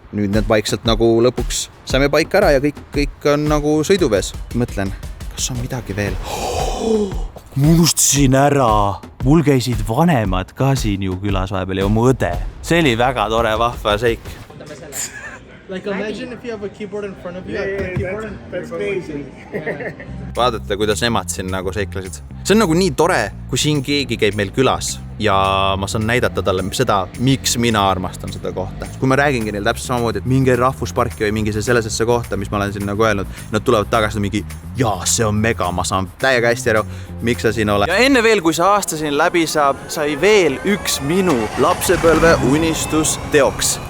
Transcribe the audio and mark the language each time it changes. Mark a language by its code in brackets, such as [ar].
[et] Nüüd need vaikselt nagu lõpuks saime paika ära ja kõik on nagu sõiduvees. Mõtlen, kas on midagi veel? Ma unustasin ära. Mul käisid vanemad ka siin ju külas vahepeal ja mu õde. See oli väga tore vahva seik. [en] Like imagine if you have a keyboard in front of you. That's amazing. [et] Vaadata, kuidas nemad siin nagu seiklesid. See on nagu nii tore, kui siin keegi käib meil külas ja ma saan näidata talle seda, miks mina armastan seda kohta. Kui ma räägingi neil täpselt samamoodi, et mingi rahvusparki või mingi sellesesse kohta, mis ma olen siin nagu öelnud, nad tulevad tagasi mingi, jaa, see on mega, ma saan täiega hästi aru, miks sa siin ole. Ja enne veel, kui see aasta siin läbi saab, sai veel üks minu lapsepõlve unistus teoks.